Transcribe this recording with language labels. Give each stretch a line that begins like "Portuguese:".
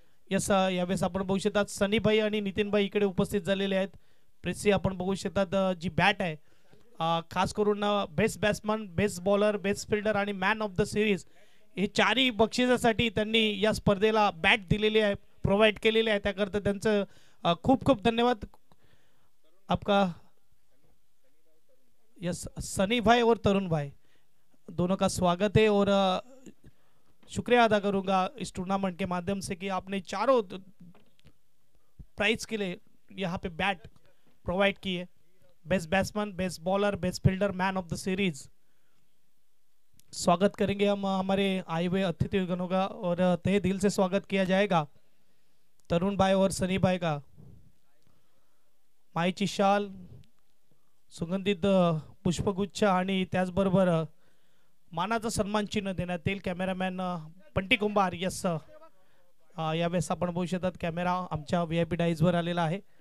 Marathi: Yes, यावेळेस आपण बघू शकतात सनीभाई आणि नितीनभाई इकडे उपस्थित झालेले आहेत. प्रेसी आपण बघू शकतात जी बॅट आहे खास करून best batsman, best bowler, best fielder आणि मॅन ऑफ द सिरीज हे चारही बक्षिसासाठी त्यांनी या स्पर्धेला बॅट दिलेली आहे, प्रोव्हाइड केलेली आहे. त्याकरता त्यांचं खूप खूप धन्यवाद.
Hindi: आपका यस सनी भाई और तरुण भाई दोनों का स्वागत है और शुक्रिया अदा करूंगा इस टूर्नामेंट के माध्यम से कि आपने चारों प्राइज के लिए यहाँ पे बैट प्रोवाइड की है. Best batsman, best bowler, best fielder, man of the series. स्वागत करेंगे हम हमारे आए हुए अतिथिगणों का और तहे दिल से स्वागत किया जाएगा तरुण भाई और सनी भाई का.
Marathi: माईची शाल, सुगंधित पुष्पगुच्छ आणि त्याचबरोबर मानाचा सन्मान चिन्ह देण्यात येईल. कॅमेरामॅन पंटी कुंभार. यस, यावेळेस आपण बघू शकतात कॅमेरा आमच्या VIP डाईज वर आलेला आहे.